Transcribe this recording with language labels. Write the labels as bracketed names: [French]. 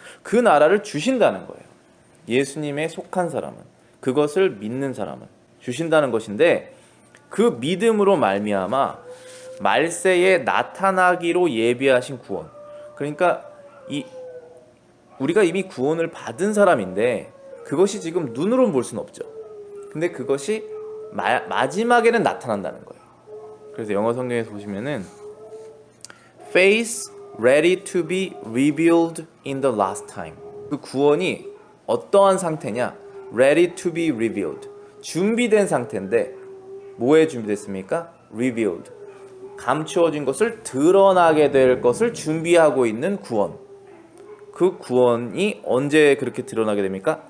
[Korean] 그 나라를 주신다는 거예요. 예수님에 속한 사람은, 그것을 믿는 사람은 주신다는 것인데, 그 믿음으로 말미암아 말세에 나타나기로 예비하신 구원. 그러니까 우리가 이미 구원을 받은 사람인데 그것이 지금 눈으로는 볼 수는 없죠. 근데 그것이 마지막에는 나타난다는 거예요. 그래서 영어 성경에서 보시면은 [English] face ready to be revealed in the last time. [Korean] 그 구원이 어떠한 상태냐? [English] ready to be revealed. [Korean] 준비된 상태인데 뭐에 준비됐습니까? revealed. 감추어진 것을 드러나게 될 것을 준비하고 있는 구원. 그 구원이 언제 그렇게 드러나게 됩니까?